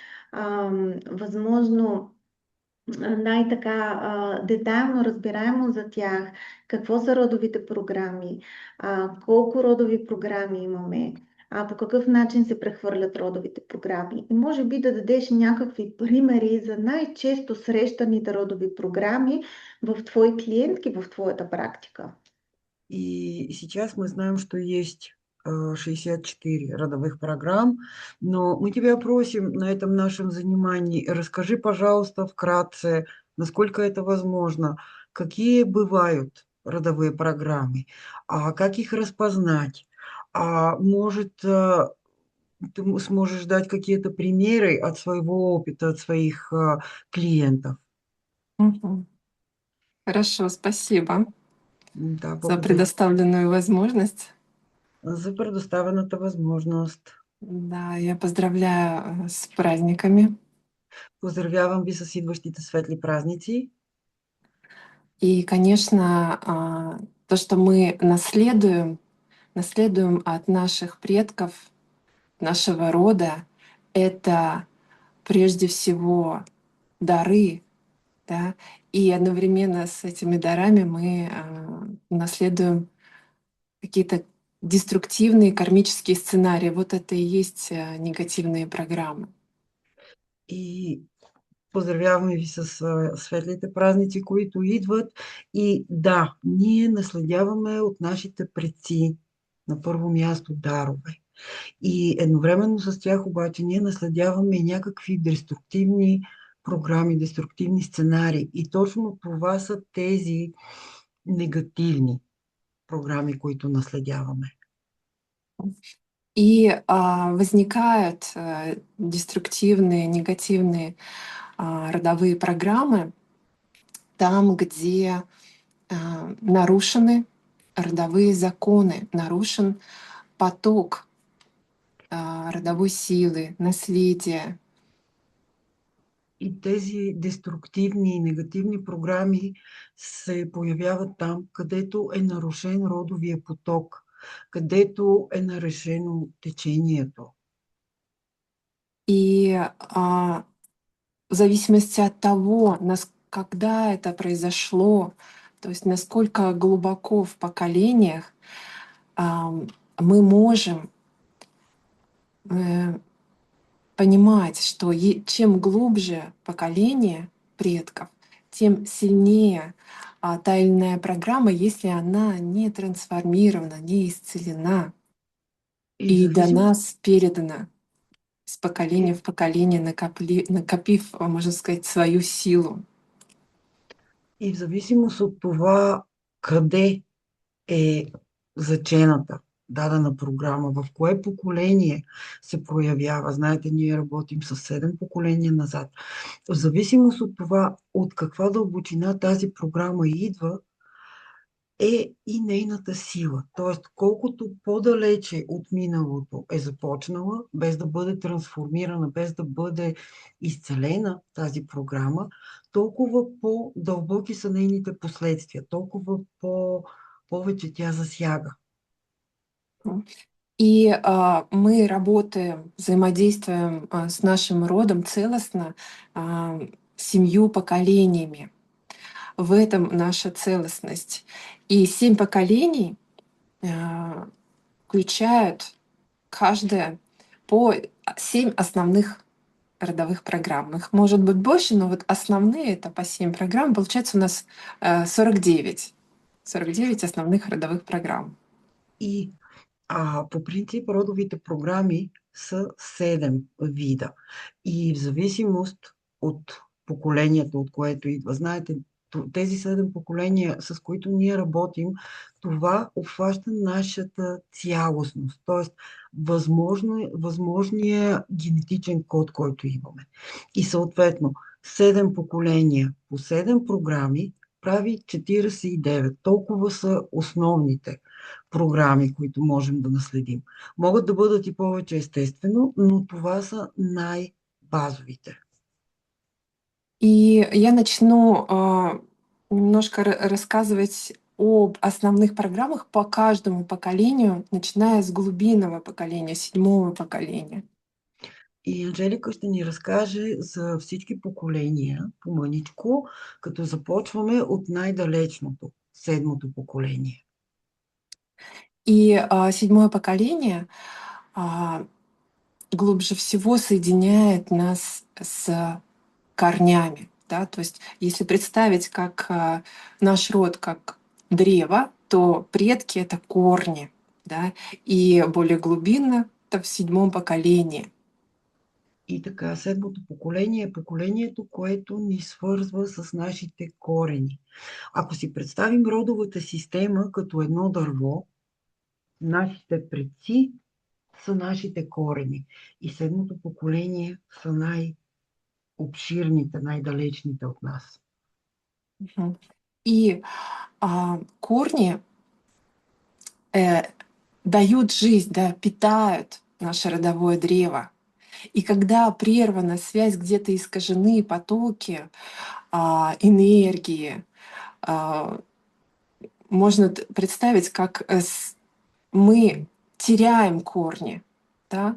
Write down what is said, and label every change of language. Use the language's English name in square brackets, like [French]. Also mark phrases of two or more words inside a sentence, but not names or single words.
[Bulgarian] възможно най-така детайлно разбираемо за тях, какво са родовите програми, колко родови програми имаме, по какъв начин се прехвърлят родовите програми. И може би да дадеш някакви примери за най-често срещаните родови програми в твои клиентки, в твоята практика. [Russian] И сейчас мы знаем, что есть 64 родовых программ, но мы тебя просим на этом нашем занимании, расскажи, пожалуйста, вкратце, насколько это возможно, какие бывают родовые программы, как их распознать, может, ты сможешь дать какие-то примеры от своего опыта, от своих клиентов. Мгм. Хорошо, спасибо Да, за благодарю предоставленную возможность. [Bulgarian] за предоставената възможност. [Russian] Да, я поздравляю с праздниками. [Bulgarian] Поздравявам ви с идващите светли празници. [Russian] И, конечно, то, что мы наследуем от наших предков, нашего рода, это прежде всего дары, да, и одновременно с этими дарами мы наследуем какие-то деструктивные кармические сценарии. Вот это и есть негативные программы. [Bulgarian] И поздравяваме ви с светлите празници, които идват. И да, ние наследяваме от нашите предци на първо място дарове. И едновременно с тях обаче ние наследяваме и някакви деструктивни програми, деструктивни сценарии. И точно това са тези негативни програми, които наследяваме. [Russian] И возникают деструктивные, негативные родовые программы там, где нарушены родовые законы, нарушен поток родовой силы, наследия. [Bulgarian] И тези деструктивни и негативни програми се появяват там, където е нарушен родовия поток, където е нарешено течението. [Russian] И в зависимости от того, когда это произошло, то есть насколько глубоко в поколениях, мы можем понимать, что чем глубже поколение предков, тем сильнее та или иная программа, если она не трансформирована, не исцелена [Bulgarian] И в и до зависимост, [Russian] нас передана с поколения и, в поколение, накопив, можно сказать, свою силу. [Bulgarian] и в зависимост от това къде е зачената дадена програма, в кое поколение се проявява. Знаете, ние работим с 7 поколения назад. В зависимост от това, от каква дълбочина тази програма идва, е и нейната сила. Тоест, колкото по-далече от миналото е започнала, без да бъде трансформирана, без да бъде изцелена тази програма, толкова по-дълбоки са нейните последствия, толкова повече тя засяга. [Russian] И мы работаем, взаимодействуем с нашим родом целостно, 7 поколениями. В этом наша целостность. И 7 поколений включают каждое по 7 основных родовых программ. Их может быть больше, но вот основные это по 7 программ. Получается у нас 49. 49 основных родовых программ. [Bulgarian] И по принцип родовите програми са 7 вида. И в зависимост от поколението, от което идва. Знаете, тези 7 поколения, с които ние работим, това обхваща нашата цялостност, т.е. възможния генетичен код, който имаме. И съответно, 7 поколения по 7 програми прави 49. Толкова са основните програми, които можем да наследим. Могат да бъдат и повече естествено, но това са най-базовите. [Russian] И я начну немножко рассказывать об основных программах по каждому поколению, начиная с глубинного поколения, седьмого поколения. [Bulgarian] И Анжелика ще ни разкаже за всички поколения по-мъничко, като започваме от най-далечното, седмото поколение. [Russian] И седьмое поколение глубже всего соединяет нас с корнями. Да? То есть если представить как наш род как древо, то предки — это корни. Да? И более глубинно — это в седьмом поколении. [Bulgarian] И така, седмото поколение е поколението, което ни свързва с нашите корени. Ако си представим родовата система като едно дърво, нашите предци са нашите корени. И седмото поколение са най-обширните, най-далечните от нас. Мгм. [Russian] И корни дают жизнь, да, питают наше родовое древо. И когда прервана связь, где-то искажены потоки энергии, а, можно представить, как мы теряем корни, да?